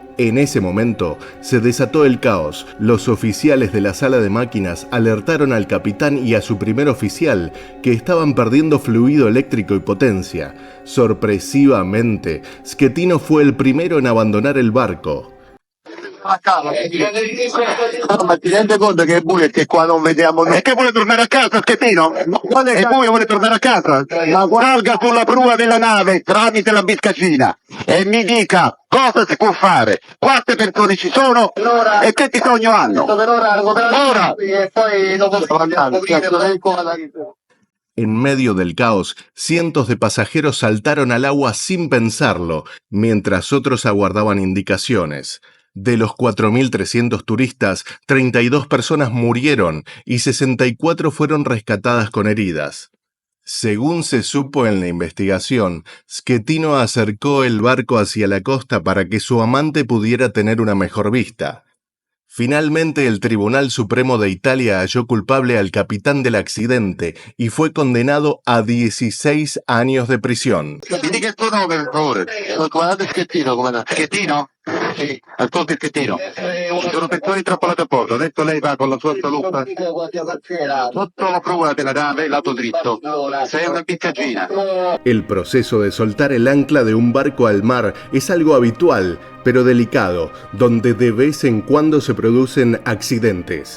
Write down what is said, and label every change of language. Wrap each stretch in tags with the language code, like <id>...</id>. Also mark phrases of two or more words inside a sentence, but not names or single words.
<es>En ese momento, se desató el caos. Los oficiales de la sala de máquinas alertaron al capitán y a su primer oficial que estaban perdiendo fluido eléctrico y potencia. Sorpresivamente, Schettino fue el primero en abandonar el barco.</es> <it>Ma ti rendi conto che è buio e che qua non vediamo niente? E che vuole tornare a casa, Schettino? È buio, vuole tornare a casa? Salga sulla prua della nave tramite la biscacina e mi dica cosa si può fare, quante persone ci sono e che bisogno hanno. Ora! E poi dopo</it> <es>En medio del caos, cientos de pasajeros saltaron al agua sin pensarlo, mientras otros aguardaban indicaciones. De los 4.300 turistas, 32 personas murieron y 64 fueron rescatadas con heridas. Según se supo en la investigación, Schettino acercó el barco hacia la costa para que su amante pudiera tener una mejor vista. Finalmente, el Tribunal Supremo de Italia halló culpable al capitán del accidente y fue condenado a 16 años de prisión.</es> <it>Mi dica il tuo nome, per favore. Guardate Schettino come Schettino? Sì, ascolti Schettino. Sono persone intrappolate a bordo, adesso lei va con la sua salute sotto la prua della nave, lato dritto. Sei una biscacina.</it> <es>El proceso de soltar el ancla de un barco al mar es algo habitual, pero delicado, donde de vez en cuando se producen accidentes.</es>